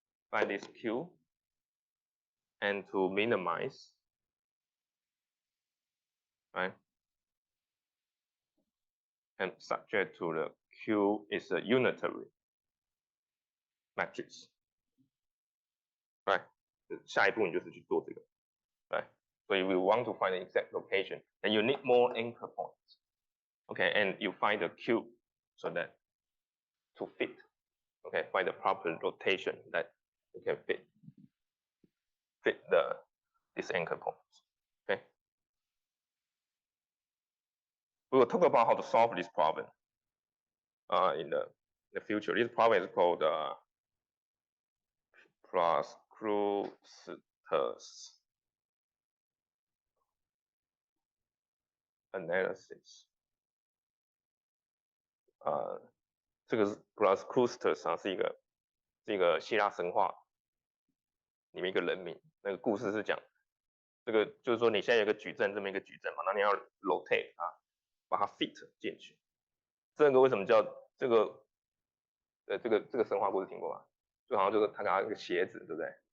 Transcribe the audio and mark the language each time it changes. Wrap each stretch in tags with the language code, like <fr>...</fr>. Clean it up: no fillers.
<en>Find this Q and to minimize, right? And subject to the Q is a unitary matrix, right?</en> <zh>下一步你就是去做这个 right?</zh> <en>So if we want to find the exact location, then you need more anchor points. Okay, and you find the Q so that to fit, okay, find the proper rotation that you can fit these anchor points. Okay. We will talk about how to solve this problem in the future. This problem is called Pruskruster's analysis.</en> <zh>这个 Pruskruster's 是一个希腊神话里面一个人名。那个故事是讲，这个就是说你现在有个矩阵，这么一个矩阵嘛，那你要 rotate 把它 fit 进去。这个为什么叫这个？这个神话故事听过吗？就好像就是他拿一个鞋子，对不对？</zh>